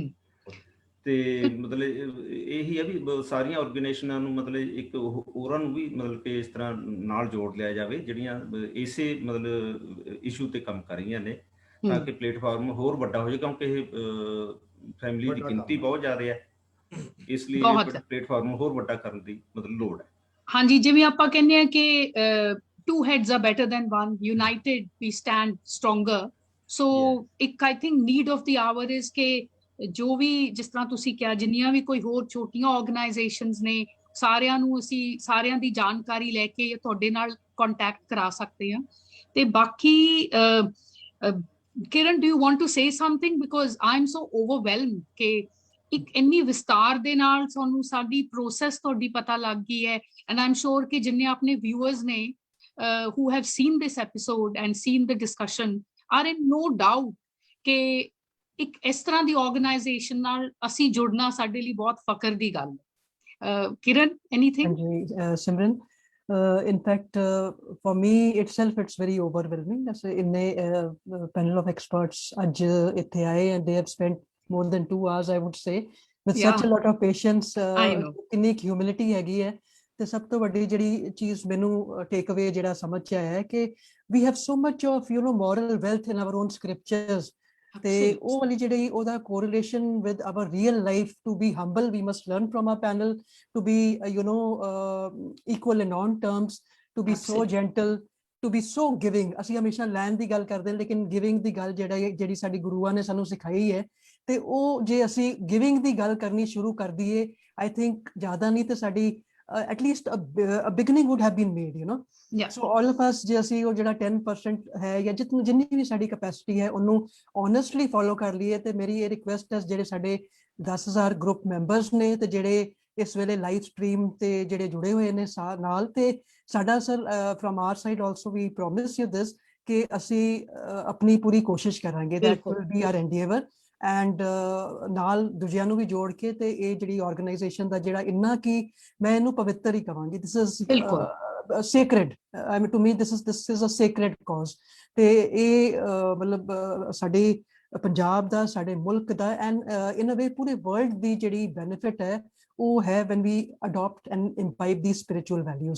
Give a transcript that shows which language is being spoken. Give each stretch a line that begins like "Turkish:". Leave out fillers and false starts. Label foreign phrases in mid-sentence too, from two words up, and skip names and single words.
Punjabi: ਤੇ ਮਤਲਬ ਇਹੀ ਹੈ ਵੀ ਸਾਰੀਆਂ ਆਰਗੇਨਾਈਜੇਸ਼ਨਾਂ ਨੂੰ ਮਤਲਬ ਇੱਕ ਹੋਰਾਂ ਨੂੰ ਵੀ ਮਤਲਬ ਕਿ ਇਸ ਤਰ੍ਹਾਂ ਨਾਲ ਜੋੜ ਲਿਆ ਜਾਵੇ ਜਿਹੜੀਆਂ ਇਸੇ ਮਤਲਬ ਇਸ਼ੂ ਤੇ ਕੰਮ ਕਰ ਰਹੀਆਂ ਨੇ ਤਾਂ ਕਿ ਪਲੇਟਫਾਰਮ ਹੋਰ ਵੱਡਾ ਹੋ ਜਾਏ, ਕਿਉਂਕਿ ਇਹ ਫੈਮਿਲੀ ਦੀ ਗਿਣਤੀ ਬਹੁਤ ਜ਼ਿਆਦਾ ਹੈ, ਇਸ ਲਈ ਪਲੇਟਫਾਰਮ ਹੋਰ ਵੱਡਾ ਕਰਨ ਦੀ ਮਤਲਬ ਲੋੜ ਹੈ। ਹਾਂਜੀ, ਜਿਵੇਂ ਆਪਾਂ ਕਹਿੰਦੇ ਆ ਕਿ
English: two heads are better than one, united we stand stronger, so
Punjabi: ਇੱਕ
English: I think need of the hour is
Punjabi: ਕਿ ਜੋ ਵੀ ਜਿਸ ਤਰ੍ਹਾਂ ਤੁਸੀਂ ਕਿਹਾ ਜਿੰਨੀਆਂ ਵੀ ਕੋਈ ਹੋਰ ਛੋਟੀਆਂ ਆਰਗੇਨਾਈਜੇਸ਼ਨਸ ਨੇ ਸਾਰਿਆਂ ਨੂੰ ਅਸੀਂ ਸਾਰਿਆਂ ਦੀ ਜਾਣਕਾਰੀ ਲੈ ਕੇ ਤੁਹਾਡੇ ਨਾਲ ਕੰਟੈਕਟ ਕਰਾ ਸਕਦੇ ਹਾਂ। ਤੇ ਬਾਕੀ ਕਿਰਨ,
English: do you want to say something, because I'm so overwhelmed
Punjabi: ਕਿ ਇੱਕ ਇੰਨੀ ਵਿਸਤਾਰ ਦੇ ਨਾਲ ਸਾਨੂੰ ਸਾਡੀ ਪ੍ਰੋਸੈਸ ਤੁਹਾਡੀ ਪਤਾ ਲੱਗ ਗਈ ਹੈ,
English: and I am sure
Punjabi: ਕਿ ਜਿੰਨੇ ਆਪਣੇ ਵਿਊਅਰਸ ਨੇ
English: who have seen this episode and seen the discussion are in no doubt
Punjabi: ਕਿ ਇੱਕ ਇਸ ਤਰ੍ਹਾਂ ਦੀ ਆਰਗੇਨਾਈਜੇਸ਼ਨ ਨਾਲ ਅਸੀਂ ਜੁੜਨਾ ਸਾਡੇ ਲਈ ਬਹੁਤ ਫਖਰ ਦੀ ਗੱਲ ਹੈ। ਕਿਰਨ,
English: anything? Simran, in fact, for me itself, it's very overwhelming. As in a panel of experts
Punjabi: ਅੱਜ ਇੱਥੇ ਆਏ
English: and they have spent more than 2 hours, I would say, with such a lot of patience.
Punjabi: ਕਿੰਨੀ humility ਹੈਗੀ ਹੈ। ਤੇ ਸਭ ਤੋਂ ਵੱਡੀ ਜਿਹੜੀ ਚੀਜ਼ ਮੈਨੂੰ
English: take away
Punjabi: ਜਿਹੜਾ ਸਮਝ ਚ ਆਇਆ ਹੈ ਕਿ
English: we have so much of moral wealth in our own scriptures.
Punjabi: ਤੇ ਉਹ ਵਾਲੀ ਜਿਹੜੀ ਉਹਦਾ
English: correlation with our real life, to be humble, we must learn from our panel, to be equal in all terms, to be so gentle, to be so giving.
Punjabi: ਅਸੀਂ ਹਮੇਸ਼ਾ ਲੈਣ ਦੀ ਗੱਲ ਕਰਦੇ ਲੇਕਿਨ ਗਿਵਿੰਗ ਦੀ ਗੱਲ ਜਿਹੜੀ ਸਾਡੀ ਗੁਰੂਆਂ ਨੇ ਸਾਨੂੰ ਸਿਖਾਈ ਹੈ ਤੇ ਉਹ ਜੇ ਅਸੀਂ ਗਿਵਿੰਗ ਦੀ ਗੱਲ ਕਰਨੀ ਸ਼ੁਰੂ ਕਰ ਦਈਏ,
English: I think
Punjabi: ਜ਼ਿਆਦਾ ਨਹੀਂ ਤੇ ਸਾਡੀ
English: at least a beginning would have been made, So all of us,
Punjabi: ਜੇ ਅਸੀਂ ਉਹ ਜਿਹੜਾ 10% ਹੈ ਜਾਂ ਜਿੰਨੀ ਵੀ ਸਾਡੀ ਕੈਪੈਸਿਟੀ ਹੈ ਉਹਨੂੰ
English: honestly follow
Punjabi: ਕਰ ਲਈਏ ਤੇ ਮੇਰੀ ਇਹ ਰਿਕੁਐਸਟ ਹੈ ਜਿਹੜੇ ਸਾਡੇ 10,000
English: group members
Punjabi: ਨੇ ਤੇ ਜਿਹੜੇ ਇਸ ਵੇਲੇ
English: live stream
Punjabi: ਤੇ ਜਿਹੜੇ ਜੁੜੇ ਹੋਏ ਨੇ ਨਾਲ, ਤੇ ਸਾਡਾ ਸਰ
English: from our side also we promise you this
Punjabi: ਕਿ ਅਸੀਂ ਆਪਣੀ ਪੂਰੀ ਕੋਸ਼ਿਸ਼ ਕਰਾਂਗੇ,
English: that will be our endeavor, and
Punjabi: ਨਾਲ ਦੂਜਿਆਂ ਨੂੰ ਵੀ ਜੋੜ ਕੇ ਤੇ ਇਹ ਜਿਹੜੀ ਆਰਗੇਨਾਈਜੇਸ਼ਨ ਦਾ ਜਿਹੜਾ ਇੰਨਾ ਕਿ ਮੈਂ ਇਹਨੂੰ ਪਵਿੱਤਰ ਹੀ ਕਵਾਂਗੀ,
English: this is sacred. I mean, to me this is a sacred cause.
Punjabi: ਤੇ ਇਹ ਮਤਲਬ ਸਾਡੇ ਪੰਜਾਬ ਦਾ, ਸਾਡੇ ਮੁਲਕ ਦਾ
English: and in a way
Punjabi: ਪੂਰੇ ਵਰਲਡ ਦੀ ਜਿਹੜੀ ਬੈਨੀਫਿਟ ਹੈ ਉਹ ਹੈ
English: when we adopt and imbibe these spiritual values.